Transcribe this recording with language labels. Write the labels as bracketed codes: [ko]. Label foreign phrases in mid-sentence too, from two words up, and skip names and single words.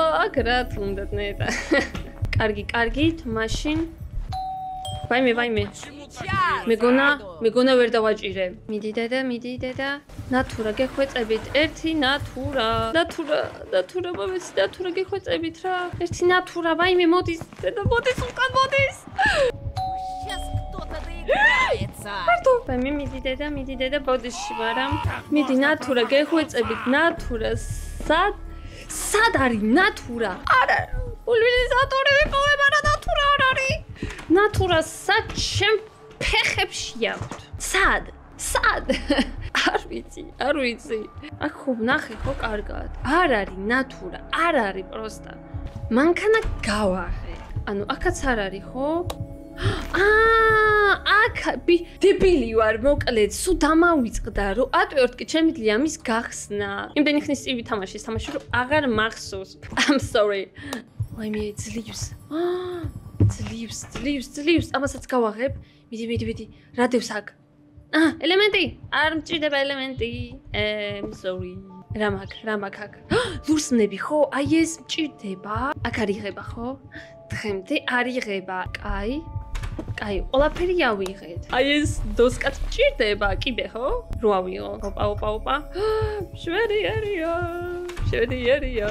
[ka] აქ რა თუნდათ ნეტა. კარგი, მაშინ ვაიმე. მეგონა ვერ დავაჭირე. მიდი დედა. ნატურა გეხვეწებით. ერთი ნატურა. ნატურა მომეცი ნატურა გეხვეწებით რა. ერთი ნატურა, ვაიმე მოდის. დედა მოდის უკან მოდის. [ru] Сейчас кто-то доиграется. [ka] მარტო. ვაიმე მიდი დედა ბოდიში ვარამ. მიდი ნატურა გეხვეწებით. ნატურა სად არის ნატურა? არა. პულვერიზატორი ვიპოვე, მაგრამ ნატურა არ არის. ნატურა სად ჩემ ფეხებში აქვს? სად? არ ვიცი. აქ ხო ვნახე ხო კარგად. არ არის ნატურა, არ არის პროსტა. მანქანა გავაღე. ანუ აქაც არ არის ხო? აქ დებილი ვარ, მოკლედ, სულ დამავიწყდა, რომ ატვირთკი შემიძლია მის გახსნა. იმდენი ხნის წინ ვითამაშე, რომ აღარ მახსოვს. [en] I'm sorry. [ka] ვაიმე ძლივს. ძლივს. ამასაც გავაღებ. მიდი. რა დევს აქ? ელემენტი. არ მჭირდება ელემენტი. [en] I'm sorry. [ka] რა მაქვს აქ? ლურსნები ხო? აი ეს მჭირდება. აქ არ იღება ხო? დღემდე არ იღება. კაი, ყველაფერი ავიღეთ. აი ეს დოსკაც მჭირდება, კიბე ხო? რო ავიღო. ოპა. შვედიერია.